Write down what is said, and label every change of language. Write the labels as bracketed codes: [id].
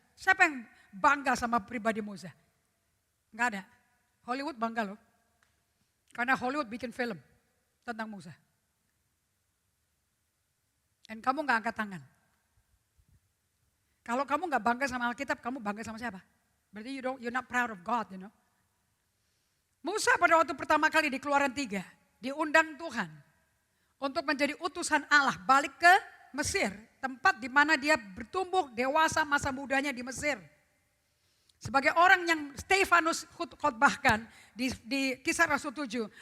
[id] Siapa yang bangga sama pribadi Musa? Enggak ada. Hollywood bangga loh. Karena Hollywood bikin film tentang Musa. Dan kamu gak angkat tangan. Kalau kamu gak bangga sama Alkitab, kamu bangga sama siapa? [en] Berarti you're not proud of God, you know. [id] Musa pada waktu pertama kali di Keluaran 3, diundang Tuhan untuk menjadi utusan Allah balik ke Mesir. Tempat di mana dia bertumbuh dewasa masa mudanya di Mesir. Sebagai orang yang Stefanus khotbahkan di Kisah Rasul 7.